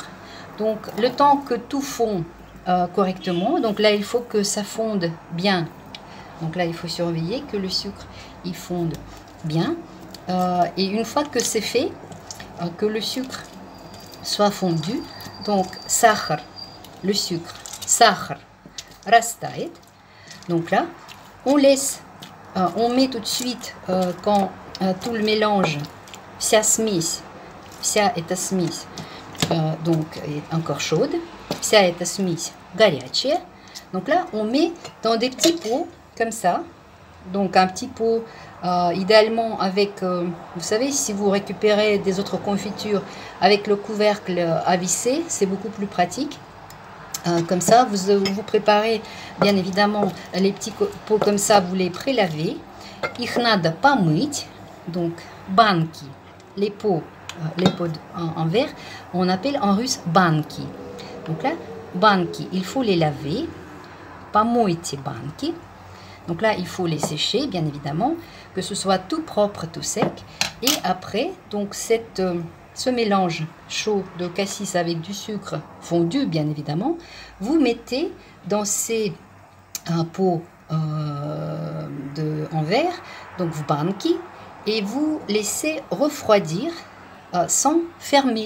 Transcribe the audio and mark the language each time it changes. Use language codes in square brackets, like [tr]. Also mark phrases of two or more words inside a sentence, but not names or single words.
[fr] Donc le temps que tout fond correctement, donc là il faut que ça fonde bien. Donc là, il faut surveiller que le sucre, il fonde bien. Et une fois que c'est fait, que le sucre soit fondu, donc сахар, le sucre, [ru] сахар, растает. [fr] Donc là, on laisse, on met tout de suite, quand tout le mélange, [ru] вся смесь, вся эта смесь, [fr] donc est encore chaude, [ru] вся эта смесь горячая. [fr] Donc là, on met dans des petits pots, comme ça, donc un petit pot, idéalement avec, vous savez, si vous récupérez des autres confitures avec le couvercle à visser, c'est beaucoup plus pratique. Comme ça, vous préparez bien évidemment les petits pots comme ça, vous les prélavez. [ru] Их надо помыть, [fr] donc банки, les pots en verre, on appelle en russe банки. Donc là, банки, il faut les laver. [ru] Помойте банки. [fr] Donc là, il faut les sécher, bien évidemment, que ce soit tout propre, tout sec. Et après, donc ce mélange chaud de cassis avec du sucre fondu, bien évidemment, vous mettez dans ces pots en verre, donc vous banki, et vous laissez refroidir sans fermer.